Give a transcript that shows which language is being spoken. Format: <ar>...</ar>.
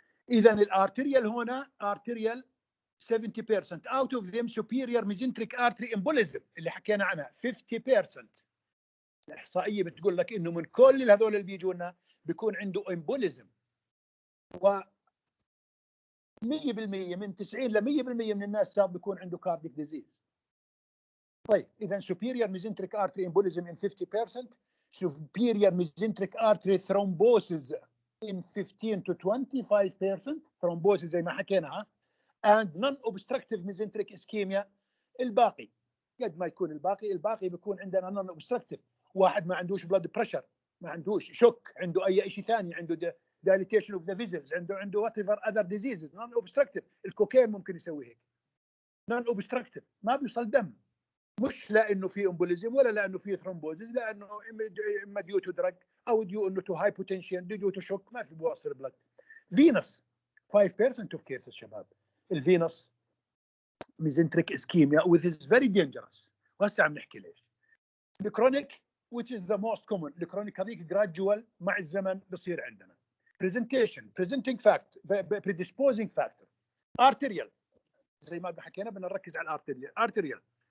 <ar>اذا الارتريال هنا arterial 70%، out of them</ar> <en>superior mesenteric artery embolism</en> <ar>اللي حكينا عنها 50%. الاحصائيه بتقول لك انه من كل هذول اللي بيجوا لنا بيكون عنده embolism، و 100% من 90 ل 100% من الناس صار بيكون عنده cardiac disease. طيب اذا</ar> <en>superior mesenteric artery embolism in 50%، superior mesenteric artery thrombosis in 15 to 25%، thrombosis</en> <ar>زي ما حكينا،</ar> <en>and non-obstructive mesenteric ischemia.</en> <ar>الباقي قد ما يكون الباقي بيكون عندنا non-obstructive. واحد ما عندوش blood pressure، ما عندوش شوك، عنده اي شيء ثاني، عنده</ar> <en>dilatation of the vessels،</en> <ar>عنده</ar> <en>whatever other diseases non-obstructive.</en> <ar>الكوكايين ممكن يسوي هيك non-obstructive، ما بيوصل دم، مش لانه في امبوليزم ولا لانه في ثرومبوزيس، لانه اما ديو تو دراج او ديو انه تو هايبوتنشن، ديو تو شوك، ما في بوصل بلد. فينس 5% اوف كيسز شباب، الفينس ميزنتريك اسكيميا</ar> <en>which is very dangerous.</en> <ar>وهسه عم نحكي ليش. الكرونيك</ar> <en>which is the most common.</en> <ar>الكرونيك هذيك جرادجوال مع الزمن بصير عندنا.</ar> <en>presenting fact predisposing factor.</en> <ar>arterial زي ما حكينا بدنا نركز على الارتريال.</ar>